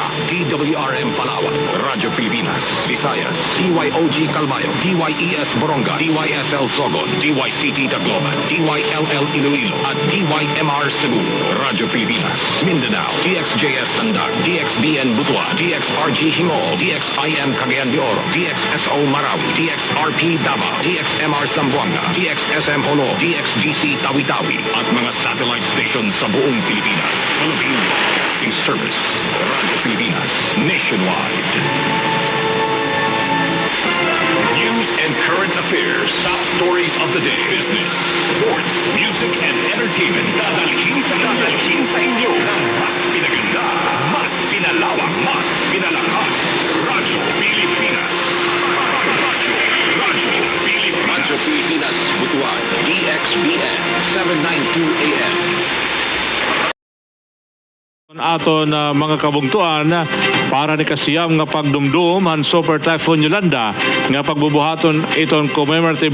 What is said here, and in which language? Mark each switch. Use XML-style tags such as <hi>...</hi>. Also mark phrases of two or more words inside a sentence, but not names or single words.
<tl>DWRM Palawan Radyo Pilipinas Visayas DYOG Calmayo DYES Boronga DYSL Sogon DYCT Tacloban DYLL Iloilo at DYMR Cebu Radyo Pilipinas Mindanao DXJS Tandag DXBN Butua DXRG Himol DXIM Cagayan de Oro DXSO Marawi DXRP Davao DXMR Zamboanga DXSM Honor DXGC Tawi-Tawi at mga</tl> <en>satellite stations</en> <tl>sa buong Pilipinas.</tl> <en>Philippine Broadcasting Service, Radyo Pilipinas, nationwide. News and current affairs, top stories of the day, business, sports, music, and entertainment.</en> <tl>Dadalhin sa inyo ng mas pinaganda, mas pinalawak, mas pinalakas. Radyo Pilipinas. Radyo Pilipinas, Butuan, DXBN, 792 AM.</tl> <war>Aton mga kabungtuan para ni kasiyam nga pagdumdum han Super Typhoon Yolanda nga pagbubuhaton iton commemorative</war>